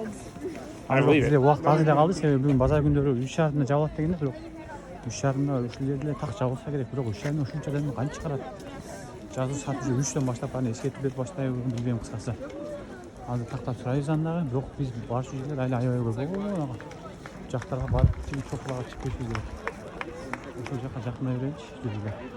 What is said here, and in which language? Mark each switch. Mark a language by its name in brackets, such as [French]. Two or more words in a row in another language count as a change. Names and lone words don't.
[Kazakh] Бізде уақыт аз эле қалды, себебі бүгін базар күндері 3:30-да жабылады дегенде, бірақ 3:30-да ушул жерде так жабылса керек, бірақ 3:30-да ушунча адамды кантип чыгарат? [Kyrgyz] Жазуу сааты 3-төн баштап аны эскертип берип баштайбы, билбейм кыскасы. Азыр тактап сурайбыз андагы, бирок биз барчу жерлер айлы аябай көп. [Kazakh] жақтарға барып чоқлаға шығып кету керек. Ошол жаққа жақындай берейінші жүргізді.